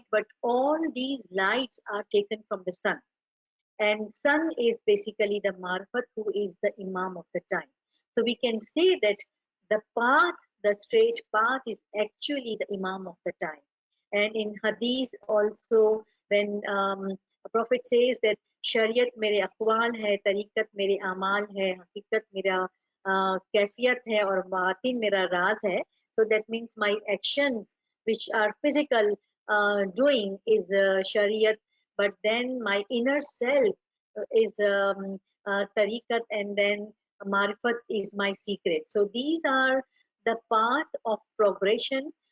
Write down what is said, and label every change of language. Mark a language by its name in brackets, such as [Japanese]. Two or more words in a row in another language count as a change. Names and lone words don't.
[English] But all these lights are taken from the sun, and sun is basically the marfat, who is the imam of the time. So we can say that the path, the straight path, is actually the imam of the time. And in hadith also, when a prophet says that [Urdu] شریعت میرے اقوال ہے، طریقت میرے عمل ہے، حقیقت میرا کیفیت ہے، اور باطن میرا راز ہے. [English] So that means my actions which are physical doing is shariat, but then my inner self is tariqat, and then marifat is my secret. So these are the path of progression.